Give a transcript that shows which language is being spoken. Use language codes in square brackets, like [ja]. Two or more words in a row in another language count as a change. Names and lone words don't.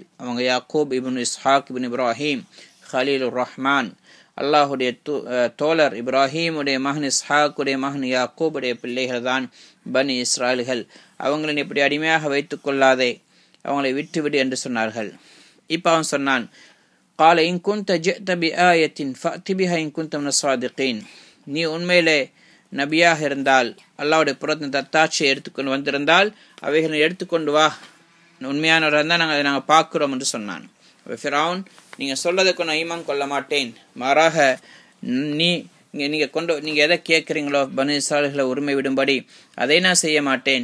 [ta] அவங்க யாக்கூப் இப்னு இஸ்ஹாக் இப்னு இப்ராஹிம் ஹலீலுர் ரஹ்மான், அல்லாஹுடைய தோழர் இப்ராஹீமுடைய மகன் இஸ்ஹாக்குடைய மகன் யாக்கூபுடைய பிள்ளைகள் தான் பனி இஸ்ராயல்கள். அவங்களை இப்படி அடிமையாக வைத்துக் கொள்ளாதே, அவங்களை விட்டுவிடு என்று சொன்னார்கள். இப்போ அவன் சொன்னான், [ar] قال إن كنت جئت بآية فأت بها إن كنت من الصادقين. [ta] நீ உண்மையிலே நபியாக இருந்தால், அல்லாஹ்வுடைய புறத்தின் தத்தாட்சியை எடுத்துக்கொண்டு வந்திருந்தால் அவைகளை எடுத்துக்கொண்டு வா, உண்மையானவராக இருந்தால் நாங்கள் பார்க்கிறோம் என்று சொன்னான். ஃபிரௌன், நீங்கள் சொல்றதுக்கு நான் ஈமான் கொள்ள மாட்டேன், மாறாக நீங்கள் எதை கேட்குறீங்களோ பனி இஸ்ராயல்களை உரிமை விடும்படி அதை நான் செய்ய மாட்டேன்.